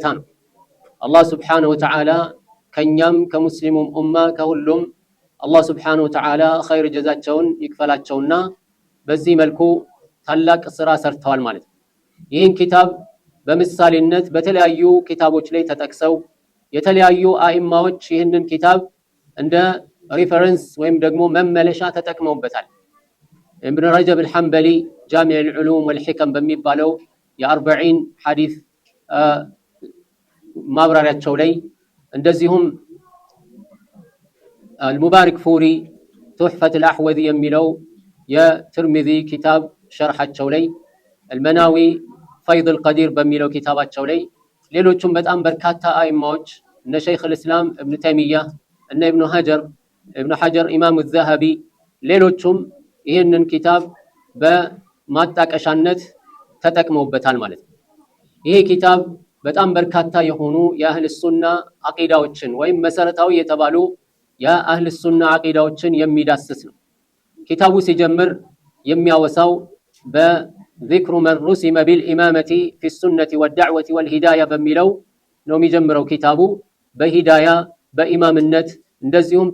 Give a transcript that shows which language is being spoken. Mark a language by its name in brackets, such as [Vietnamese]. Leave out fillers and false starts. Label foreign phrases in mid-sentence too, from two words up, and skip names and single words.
[Amharic] ነው። አላህ [Arabic] سبحانه وتعالى [Amharic] ከኛም ከሙስሊሙም ኡማ ከሁሉም አላህ [Arabic] سبحانه وتعالى [Amharic] ኸይር ጀዛቸውን ይክፈላቸውና በዚህ መልኩ ታላቅ ስራ ሰርተዋል ማለት ነው። ይህን ኪታብ በምሳሌነት በተለያዩ ኪታቦች ላይ ተጠቅሰው የተለያዩ አኢማዎች ይህንን ኪታብ እንደ ሪፈረንስ ወይም ደግሞ መመለሻ ተጠቅመውበታል። ابن رجب الحنبلي جامع العلوم والحكم በሚባለው የ40 ሐዲስ ማብራሪያቸው ላይ እንደዚሁም المبارك فوري تحفة الأحوذي የሚለው የትርሚዚ ኪታብ ሸርሐቸው ላይ المناوي فيض القدير በሚለው ኪታባቸው ላይ ሌሎችም በጣም በርካታ አኢማዎች እነ ሸይኽ الاسلام ابن تيمية እነ ابن حجر ኢማም الذهبي ሌሎችም ይህንን ኪታብ በማጣቀሻነት ተጠቅመውበታል ማለት ነው። ይሄ ኪታብ በጣም በርካታ የሆኑ የአህል ሱና አቂዳዎችን ወይም መሰረታዊ የተባሉ የአህል ሱና አቂዳዎችን የሚዳስስ ነው። ኪታቡ ሲጀምር የሚያወሳው [Arabic] بذكر من رسم بالإمامة في السنة والدعوة والهداية [Amharic] በሚለው ነው የሚጀምረው ኪታቡ። በሂዳያ በኢማምነት እንደዚሁም